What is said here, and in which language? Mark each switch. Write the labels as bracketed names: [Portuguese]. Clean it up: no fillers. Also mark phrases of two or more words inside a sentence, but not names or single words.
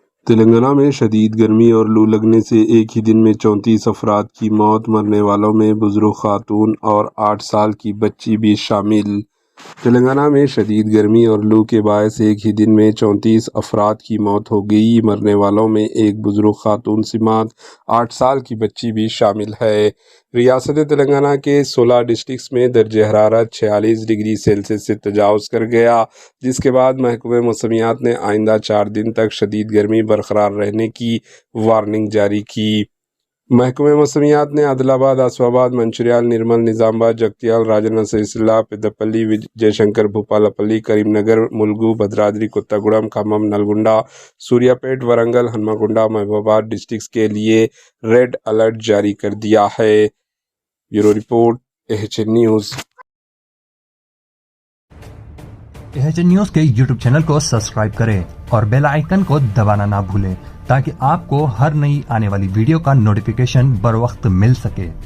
[Urdu] تلنگانہ میں شدید گرمی اور لو لگنے سے ایک ہی دن میں 34 افراد کی موت، مرنے والوں میں بزرگ خاتون اور 8 سال کی بچی بھی شامل۔ تلنگانہ میں شدید گرمی اور لو کے باعث ایک ہی دن میں 34 افراد کی موت ہو گئی۔ مرنے والوں میں ایک بزرگ خاتون سمیت 8 سال کی بچی بھی شامل ہے۔ ریاست تلنگانہ کے 16 ڈسٹرکٹس میں درجہ حرارت 46 [English] degree Celsius [Urdu] سے تجاوز کر گیا، جس کے بعد محکمہ موسمیات نے آئندہ 4 دن تک شدید گرمی برقرار رہنے کی وارننگ جاری کی۔ محکمہ موسمیات نے عادل آباد، آسف آباد، منچریال، نرمل، نظام آباد، جگتیال، راجنا سرسیلا، پیداپلی، وجے شنکر، بھوپالپلی، کریم نگر، ملگو، بھدرادری، کوتاگوڑم، کھمم، نلگنڈا، سوریا پیٹ، ورنگل، ہنمکنڈا، محبوب آباد ڈسٹرکٹس کے لیے [English] red alert [Urdu] جاری کر دیا ہے۔ [English] Bureau report, AHN News. [Urdu] AHN نیوز کے YouTube چینل کو سبسکرائب کریں اور بیل آئیکن کو دبانا نہ بھولیں تاکہ آپ کو ہر نئی آنے والی ویڈیو کا نوٹیفیکیشن بر وقت مل سکے۔